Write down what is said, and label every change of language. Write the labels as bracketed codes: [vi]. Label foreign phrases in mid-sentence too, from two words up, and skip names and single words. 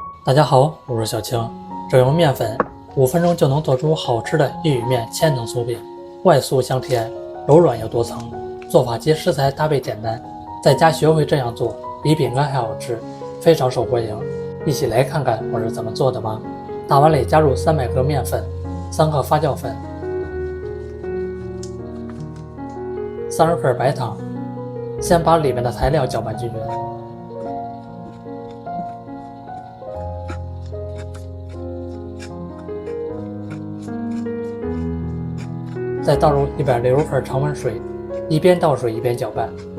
[zh] 大家好，我是小青。只用面粉5分鐘就能做出好吃的玉米面千层酥饼，外酥香甜，柔軟又多層，做法及食材搭配簡單，在家學會這樣做，比餅乾還好吃，非常受歡迎。一起來看看我是怎麼做的吧。大碗裡加入300克面粉，3克發酵粉，30克白糖。先把裡面的材料攪拌均匀。再倒入160克常溫水，一邊倒水一邊攪拌。